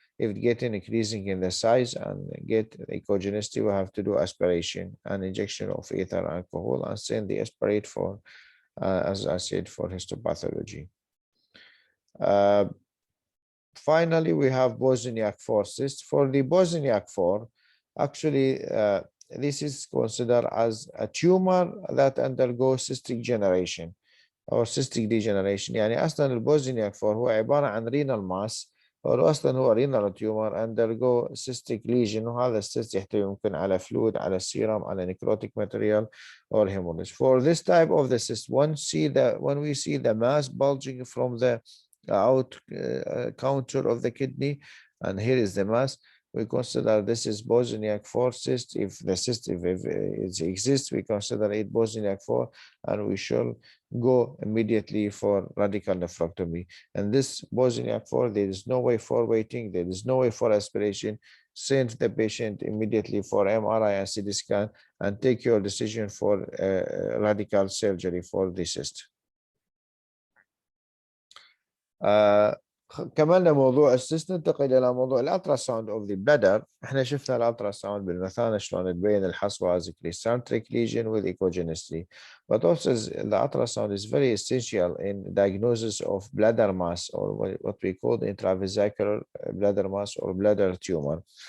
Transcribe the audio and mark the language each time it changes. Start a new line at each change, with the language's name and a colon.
English: If it get increasing in the size and get echogenicity, we have to do aspiration and injection of ether alcohol and send the aspirate for, as I said, for histopathology. Finally, we have Bosniak 4 cyst. For the Bosniak 4, actually, this is considered as a tumor that undergoes cystic generation or cystic degeneration.
Arabic: يعني أصلا البوزنياك 4 هو عبارة عن renal mass، أو أصلا هو
English: renal tumor undergo cystic lesion،
Arabic: وهذا السيست يحتوي ممكن على fluid، على serum، على
English: necrotic material or hemorrhage. For this type of the cyst, when we see the mass bulging from the out counter of the kidney, and here is the mass, we consider this is Bosniak 4 cyst. If the cyst if it exists, we consider it Bosniak 4, and we shall go immediately for radical nephrectomy. And this Bosniak 4, there is no way for waiting, there is no way for aspiration. Send the patient immediately for MRI and CT scan and take your decision for radical surgery for the cyst.
Arabic: كملنا موضوع السيست، ننتقل الى موضوع الالترا ساوند اوف ذا بلادر. احنا شفنا الالترا ساوند بالمثانه شلون تبين الحصوه
English: as eccentric lesion with echogenicity, but also the ultrasound is very essential in diagnosis of bladder mass, or what we call the intravesicular bladder mass or bladder tumor.